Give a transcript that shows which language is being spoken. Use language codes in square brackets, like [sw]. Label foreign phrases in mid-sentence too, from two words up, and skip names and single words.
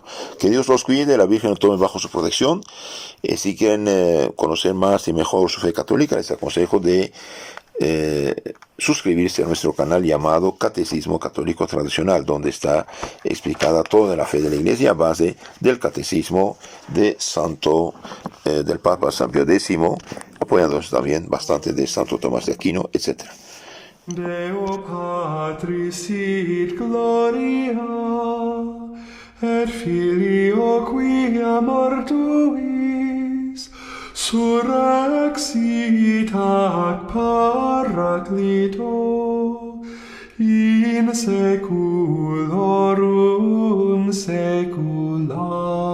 [es] Que Dios los cuide, la Virgen los tome bajo su protección. Si quieren conocer más y mejor su fe católica, les aconsejo de suscribirse a nuestro canal llamado Catecismo Católico Tradicional, donde está explicada toda la fe de la Iglesia a base del Catecismo del Papa San Pío X, apoyándose también bastante de Santo Tomás de Aquino, etc. [la] Deo Patris sit gloria, et Filio quia mortuis, surrexit ac Paraclito, in saeculorum saecula.